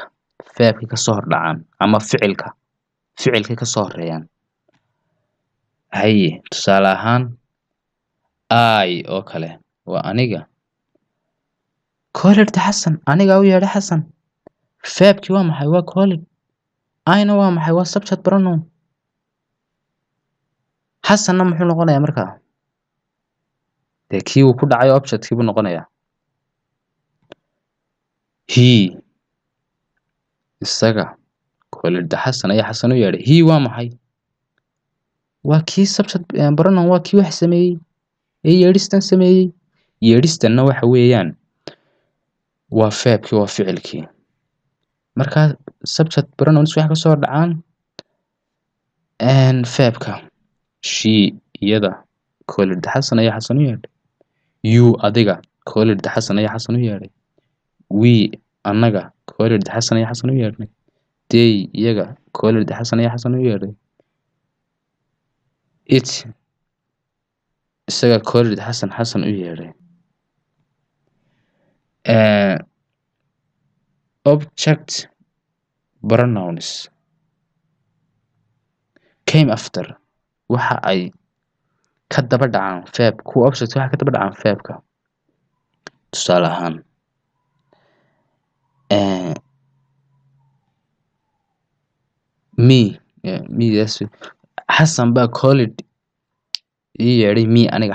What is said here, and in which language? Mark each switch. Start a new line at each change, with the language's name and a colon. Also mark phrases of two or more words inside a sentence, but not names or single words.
Somali: Verb-ka ka soo hordhacaan ama ficilka ka soo horeeyaan. Hay. Tusaale ahaan I oo kale waa aniga. Called Xasan. Aniga u yeedhay Xasan. Verb-kii waa maxay? Waa called. I-na waa maxay? Waa
English: subject pronoun.
Somali: Xasanna muxuu noqonayaa markaa? Dee kii uu ku dhacay object-kii buu noqonayaa. He isaga. Called Xasan ayaa Xasan u yeedhay. He waa maxay? Waa kii
English: subject pronoun
Somali: waa kii wax sameeyay. Yeedhistan sameeyay. Yeedhistanna waxa weeyaan waa verb-kii waa ficilkii. Marka
English: subject pronouns
Somali: waxa ka soo dhacaan verb-ka. She iyada. Called Xasan ayaa Xasan u yeedhay. You adiga. Called Xasan ayaa Xasan u yeedhay. We annaga. Called Xasan ayaa Xasan u yeedhay. They iyaga. Called Xasan ayaa Xasan u yeedhay. It isaga. Called Xasan u yeedhay.
English: Object pronouns came after
Somali: waxa ay ka daba dhacaan verb. Kuwa object waxa ka daba dhacaan verb-ka. Tusaale ahaan me Xasan baa called ii yeedhay me aniga.